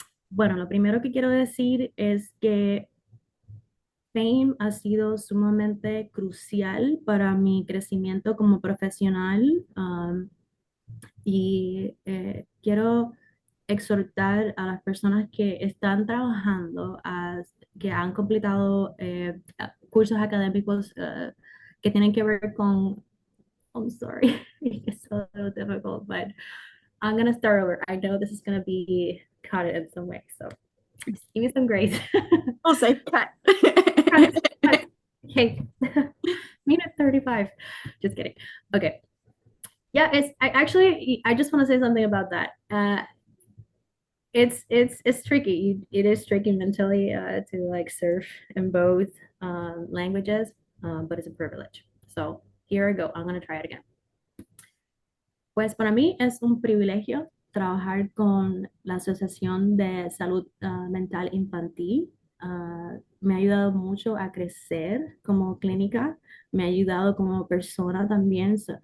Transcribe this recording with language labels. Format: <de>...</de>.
<es>Bueno, lo primero que quiero decir es que FAME ha sido sumamente crucial para mi crecimiento como profesional, y quiero exhortar a las personas que están trabajando, que han completado cursos académicos que tienen que ver con,</es> <en>I'm sorry, it's a little difficult, but I'm going to start over. I know this is going to be cut in some way, so just give me some grace. I'll say cut. Cut, cut. Okay, minute 35. Just kidding. Okay. Yeah, I just want to say something about that. It's tricky. It is tricky mentally to like surf in both languages, but it's a privilege. So here I go. I'm gonna try it again.</en> <es>Pues para mí es un privilegio trabajar con la Asociación de Salud Mental Infantil. Me ha ayudado mucho a crecer como clínica, me ha ayudado como persona también.</es>